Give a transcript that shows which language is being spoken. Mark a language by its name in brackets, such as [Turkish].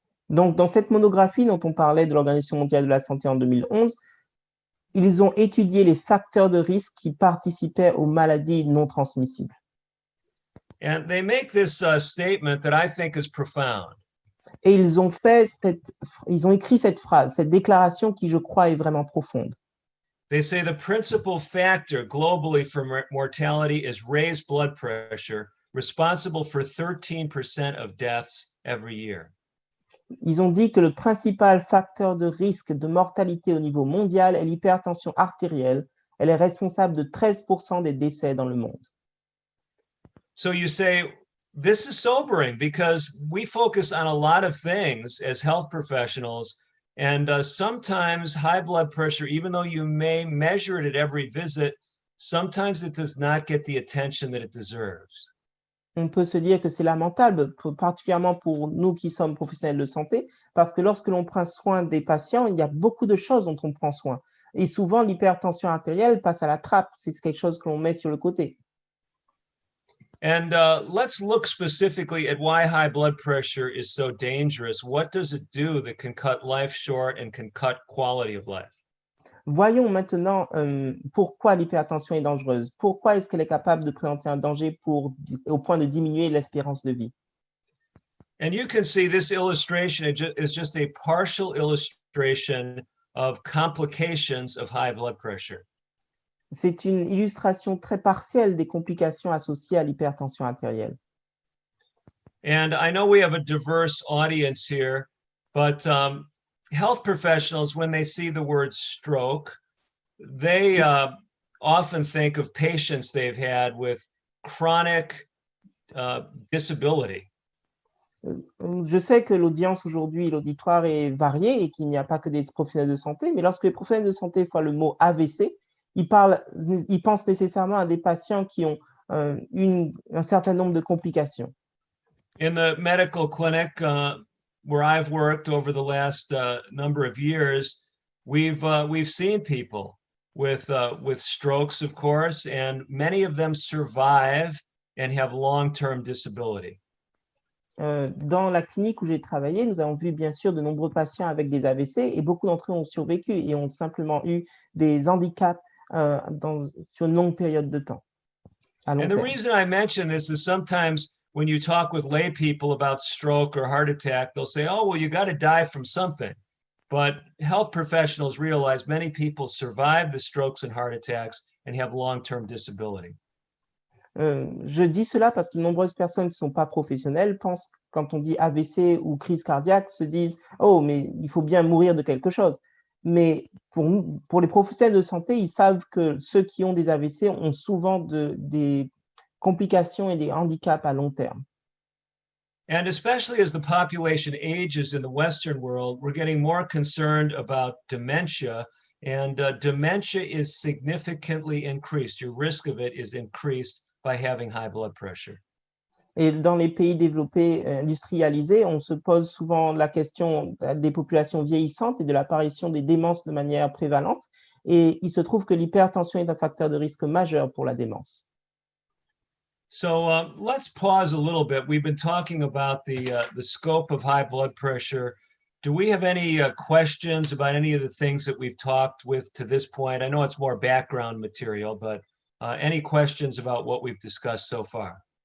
[French] Donc, dans cette monographie dont on parlait de l'Organisation mondiale de la santé en 2011, ils ont étudié les facteurs de risque qui participaient aux maladies non transmissibles. [English] And they make this statement that I think is profound. [French] Et ils ont écrit cette phrase, cette déclaration qui, je crois, est vraiment profonde. [English] They say the principal factor globally for mortality is raised blood pressure, responsible for 13% of deaths every year. [French] Ils ont dit que le principal facteur de risque de mortalité au niveau mondial est l'hypertension artérielle. Elle est responsable de 13% des décès dans le monde. [English] So you say, this is sobering because we focus on a lot of things as health professionals, and sometimes high blood pressure, even though you may measure it at every visit, sometimes it does not get the attention that it deserves. [French] On peut se dire que c'est lamentable, particulièrement pour nous qui sommes professionnels de santé, parce que lorsque l'on prend soin des patients, il y a beaucoup de choses dont on prend soin. Et souvent, l'hypertension artérielle passe à la trappe. C'est quelque chose que l'on met sur le côté. [English] And let's look specifically at why high blood pressure is so dangerous. What does it do that can cut life short and can cut quality of life? [French] Voyons maintenant pourquoi l'hypertension est dangereuse. Pourquoi est-ce qu'elle est capable de présenter un danger au point de diminuer l'espérance de vie? [English] And you can see this illustration is just a partial illustration of complications of high blood pressure. [French] C'est une illustration très partielle des complications associées à l'hypertension artérielle. [English] And I know we have a diverse audience here, but health professionals, when they see the word stroke, they often think of patients they've had with chronic disability. [French] Je sais que l'audience aujourd'hui, l'auditoire est varié et qu'il n'y a pas que des professionnels de santé, mais lorsque les professionnels de santé voient le mot AVC, ils pensent nécessairement à des patients qui ont un certain nombre de complications. [English] In the medical clinic where I've worked over the last number of years, we've seen people with strokes, of course, and many of them survive and have long-term disability. [French] Dans la clinique où j'ai travaillé, nous avons vu bien sûr de nombreux patients avec des AVC et beaucoup d'entre eux ont survécu et ont simplement eu des handicaps sur une longue période de temps. [English] And the reason I mention this is sometimes when you talk with lay people about stroke or heart attack, they'll say, oh, well, you got to die from something. But health professionals realize many people survive the strokes and heart attacks and have long-term disability. [French] Je dis cela parce que de nombreuses personnes qui ne sont pas professionnelles pensent, quand on dit AVC ou crise cardiaque, se disent « Oh, mais il faut bien mourir de quelque chose ». Mais pour les professionnels de santé, ils savent que ceux qui ont des AVC ont souvent des complications et des handicaps à long terme. [English] And especially as the population ages in the Western world, we're getting more concerned about dementia, and dementia is significantly increased. Your risk of it is increased by having high blood pressure. [French] Et dans les pays développés, industrialisés, on se pose souvent la question des populations vieillissantes et de l'apparition des démences de manière prévalente. Et il se trouve que l'hypertension est un facteur de risque majeur pour la démence. [English] So let's pause a little bit. We've been talking about the scope of high blood pressure. Do we have any questions about any of the things that we've talked with to this point? I know it's more background material, but any questions about what we've discussed so far?